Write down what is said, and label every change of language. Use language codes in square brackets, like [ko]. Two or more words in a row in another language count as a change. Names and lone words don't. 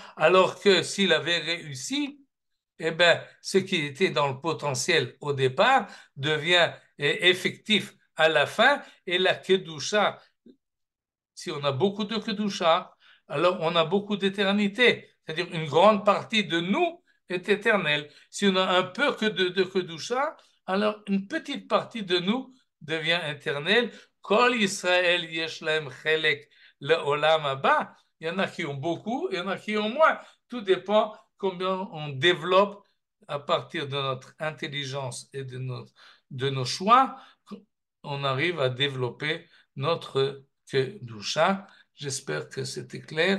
[fr] Alors que s'il avait réussi, eh bien, ce qui était dans le potentiel au départ devient effectif à la fin, et la Kedusha, si on a beaucoup de Kedusha, alors on a beaucoup d'éternité. C'est-à-dire une grande partie de nous est éternelle. Si on a un peu que de Kedusha, alors une petite partie de nous devient éternelle. [he] כל ישראל יש להם חלק לעולם הבא. [fr] Il y en a qui ont beaucoup, il y en a qui ont moins. Tout dépend combien on développe à partir de notre intelligence et de nos choix, on arrive à développer notre Kedusha. J'espère que c'était clair.